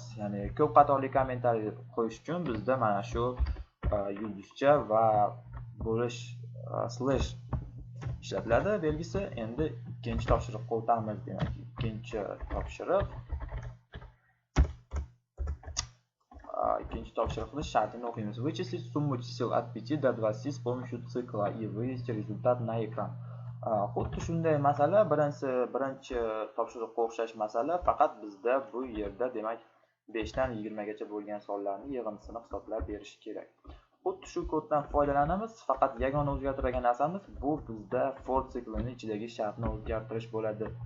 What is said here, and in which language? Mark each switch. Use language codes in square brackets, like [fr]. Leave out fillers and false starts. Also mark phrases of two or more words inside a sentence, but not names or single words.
[uz] Ya'ni ko'p qatorli kommentariy qo'yish uchun bizda mana shu yulduzcha va bo'lish slash ishlatiladi belgisi. Endi ikkinchi topshiriqqa o'tamiz. Demak, ikkinchi topshiriqni shartini o'qiymiz. [ru] Вычислить сумму чисел от 5 до 20 с помощью цикла и вывести результат на экран. [uz] Xuddi shunday masala, birinchi topshiriqqa o'xshash masala, faqat bizda bu yerda demak 5 dan 20 gacha bo'lgan sonlarning yig'indisini hisoblab berish kerak. Xuddi shu koddan foydalanamiz, faqat yagona o'zgartirgan narsamiz bu bizda for siklining ichidagi shartni o'zgartirish bo'ladi.